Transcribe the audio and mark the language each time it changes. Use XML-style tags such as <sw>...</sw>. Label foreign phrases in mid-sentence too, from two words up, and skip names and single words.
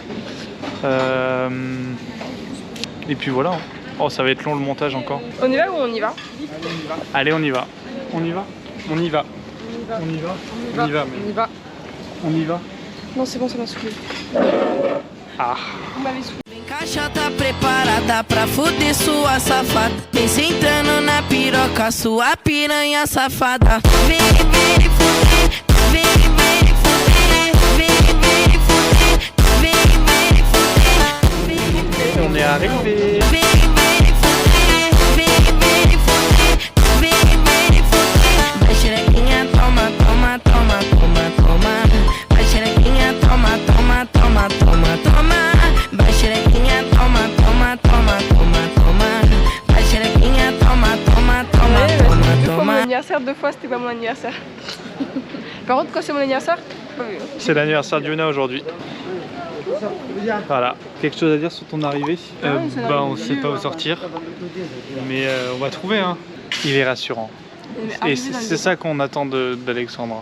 <fr>Et puis voilà. Oh ça va être long le montage encore. On y va ou on y va? Allez on y va. On y va. On y va. On y va. On y va. On y va. On y va. Non c'est bon, ça m'a saoulé. Ah. Vous m'avez saoulé.</fr> <pt>Caixa tá preparada pra fuder sua safada. Vem sentando na piroca, sua piranha safada. Vem fuder, vem fuder, vem fuder, vem fuder.</pt> <fr>On est arrivé.</fr> <pt>Vem fuder, vem fuder, vem fuder. Vai xerequinha, toma, toma, toma, toma, toma. Vai xerequinha, toma, toma, toma, toma, toma. Vai xerequinha, toma, toma, toma, toma, toma. Vai xerequinha, toma, toma, toma, toma,</pt> <fr>Pour mon</fr> <pt>toma.</pt> <fr>anniversaire, 2 fois c'était pas mon anniversaire. Par contre, quand c'est mon anniversaire, pas vu. C'est l'anniversaire d'Yona aujourd'hui. Voilà. Quelque chose à dire sur ton arrivée? Bah on sait pas où sortir. Mais on va trouver hein. Il est rassurant. Et c'est ça qu'on attend d'Alexandra.</fr>